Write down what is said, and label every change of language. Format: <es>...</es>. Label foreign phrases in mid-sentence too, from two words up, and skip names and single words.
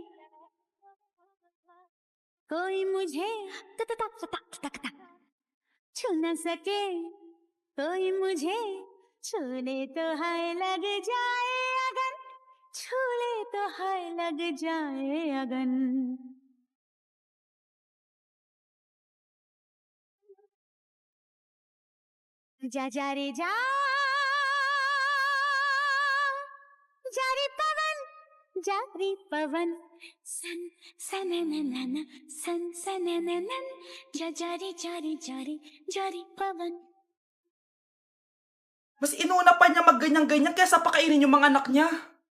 <hi>कोई मुझे छू न सके कोई मुझे छूने तो है लग जाए अगन छूले तो है लग जाए अगन जा जा रे जा रे पवन सन सनननन सन सनननन जा रे पवन</hi> <tl>Mas inuna pa niya mag-ganyan-ganyan kaysa pakainin yung mga anak niya.</tl>